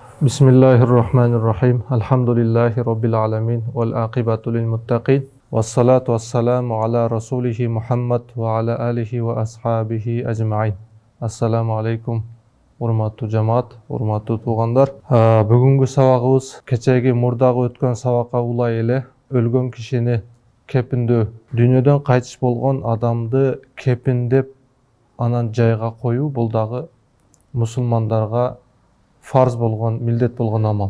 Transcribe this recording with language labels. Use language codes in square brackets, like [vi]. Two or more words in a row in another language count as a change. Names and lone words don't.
[ar] بسم الله الرحمن الرحيم الحمد لله رب العالمين. والعاقبة للمتقين. والصلاة والسلام على رسوله محمد وعلى آله وأصحابه أجمعين. السلام عليكم. [ky] Урматтуу жамаат, урматтуу туугандар. Бүгүнкү сабагыбыз кечеги мурдагы өткөн сабакка улай эле өлгөн кишини кепиндөө, дүйнөдөн кайтыш болгон адамды кепиндеп анан жайга коюу бул дагы мусулмандарга фарз болгон, милдет болгон амал.